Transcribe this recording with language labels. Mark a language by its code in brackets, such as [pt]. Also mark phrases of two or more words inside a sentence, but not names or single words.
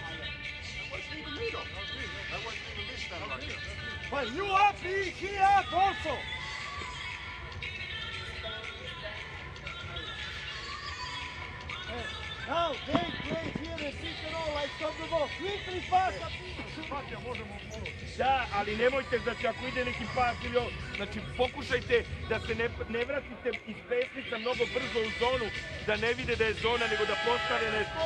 [en] But you up, he up also. Now, they play here and pick and roll like stop the ball. Quickly pass. [sr] Da, ali nemojte, znači ako ide neki pas ili ovo, znači pokušajte da se ne vratite iz pesnica mnogo brzo u zonu, da ne vide da je zona, nego da postane nešto.